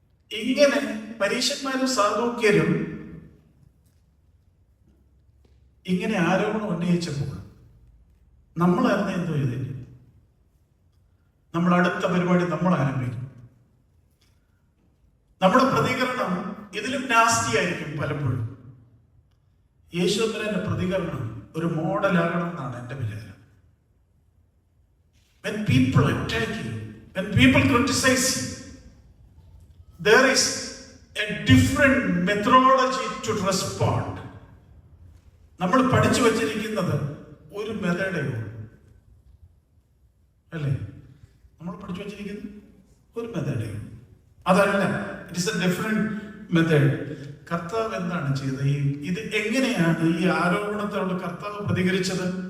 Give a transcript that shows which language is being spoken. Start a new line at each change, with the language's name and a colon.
Malayalam: ഇങ്ങനെ പരീശന്മാരും സാദൂക്യരും ഇങ്ങനെ ആരോപണം ഉന്നയിച്ചപ്പോൾ നമ്മളായിരുന്നു എന്തോ ചെയ്തേ? നമ്മൾ അടുത്ത പരിപാടി നമ്മൾ ആരംഭിക്കും. നമ്മുടെ പ്രതികരണം ഇതിലും നാസ്തിയായിരിക്കും പലപ്പോഴും. യേശുവിന്റെ പ്രതികരണം ഒരു മോഡലാകണം എന്നാണ് എൻ്റെ വിചാരം.
English: When people attack you, when people criticize you, there is a different methodology to respond.
Malayalam: നമ്മൾ പഠിച്ചു വച്ചിരിക്കുന്നത് ഒരു മെത്തേഡേ ഉള്ളൂ, അല്ലേ? നമ്മൾ പഠിച്ചു വച്ചിരിക്കുന്നത് ഒരു മെത്തേഡേ ഉള്ളൂ, അതല്ല.
English: It is a different method.
Malayalam: കർത്താവ് എന്താണ് ചെയ്തത്? ഇത് എങ്ങനെയാണ് ഈ ആരോപണത്തോട് കർത്താവ് പ്രതികരിച്ചത്?